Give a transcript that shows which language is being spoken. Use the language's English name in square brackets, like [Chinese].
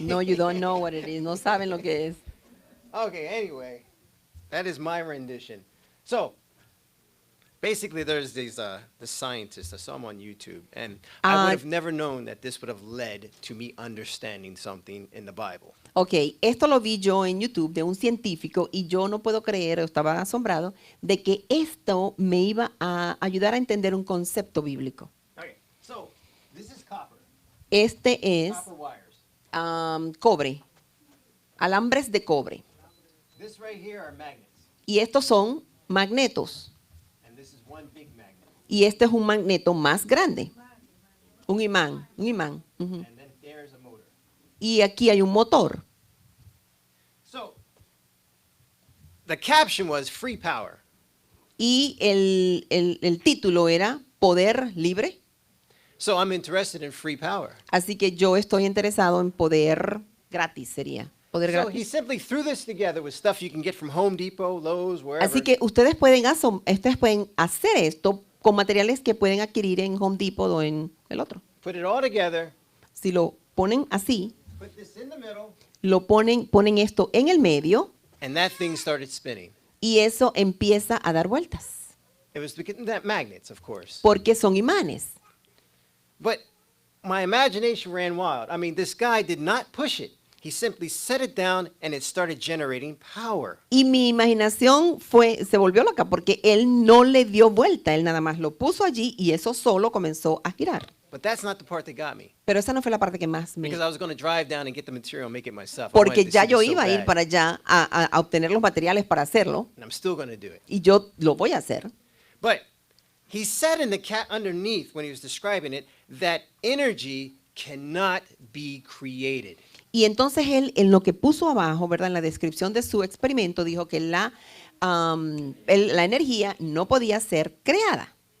[English] No, you don't know what it is. [Spanish] No saben lo que es. [English] Okay, anyway, that is my rendition. So, basically, there's these the scientists. I saw them on YouTube, and I would have never known that this would have led to me understanding something in the Bible. [Spanish] Ok, esto lo vi yo en YouTube de un científico y yo no puedo creer, estaba asombrado, de que esto me iba a ayudar a entender un concepto bíblico. [English] Okay, so this is copper. [Spanish] Este es [English] Copper wires. [Spanish] cobre, alambres de cobre. [English] This right here are magnets, [Spanish] Y estos son magnetos. [English] and this is one big magnet. [Spanish] Y este es un magneto más grande. Un imán, un imán. Ujú. [English] And then there's a motor. [Spanish] Y aquí hay un motor. [English] So, the caption was free power. [Spanish] Y el título era Poder Libre. [English] So I'm interested in free power. [Spanish] Así que yo estoy interesado en poder gratis, sería. Poder [English] So he [Spanish] gratis. [English] simply threw this together with stuff you can get from Home Depot, Lowe's, wherever. [Spanish] Así que ustedes pueden hacer esto con materiales que pueden adquirir en Home Depot o en el otro. [English] Put it all together, [Spanish] Si lo ponen así, [English] put this in the middle, [Spanish] ponen esto en el medio [English] and that thing started spinning. [Spanish] y eso empieza a dar vueltas. [English] It was because that magnets, of course. [Spanish] Porque son imanes. [English] But my imagination ran wild. I mean, this guy did not push it. He simply set it down and it started generating power. [Spanish] Y mi imaginación se volvió loca porque él no le dio vuelta, él nada más lo puso allí y eso solo comenzó a girar. [English] But that's not the part that got me. [Spanish] Pero esa no fue la parte que más me... [English] Because I was going to drive down and get the material and make it myself. I [Spanish] Porque [English] wanted to [Spanish] ya [English] see [Spanish] yo [English] this so [Spanish] iba a ir [English] bad, [Spanish] para allá a obtener los materiales para hacerlo [English] and I'm still going to do it. [Spanish] y yo lo voy a hacer. [English] But he said in the underneath when he was describing it that energy cannot be created. [Spanish] Y entonces él, en lo que puso abajo, ¿verdad? En la descripción de su experimento, dijo que la energía no podía ser creada.